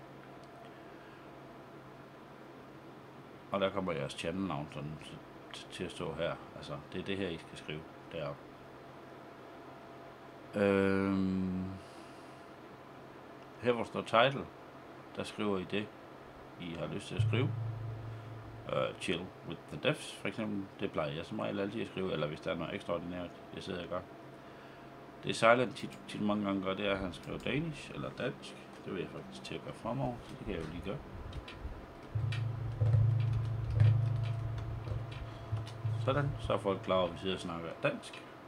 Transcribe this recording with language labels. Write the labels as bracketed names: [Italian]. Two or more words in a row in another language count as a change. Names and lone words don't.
[Danish] Og der kommer jeres channelnavn sådan til at stå her. Altså, det er det her, I skal skrive deroppe. Her hvor står title, der skriver I det, I har lyst til at skrive. [English] Chill with the devs, [Danish] for eksempel. Det plejer jeg som regel altid at skrive, eller hvis der er noget ekstraordinært, jeg sidder og gør. Det er Silent tit mange gange gør, det er, at han skriver danish eller dansk. Det vil jeg faktisk til at gøre fremover, så det kan jeg jo lige gøre. Sådan, så er folk klar over, at vi sidder og snakker dansk.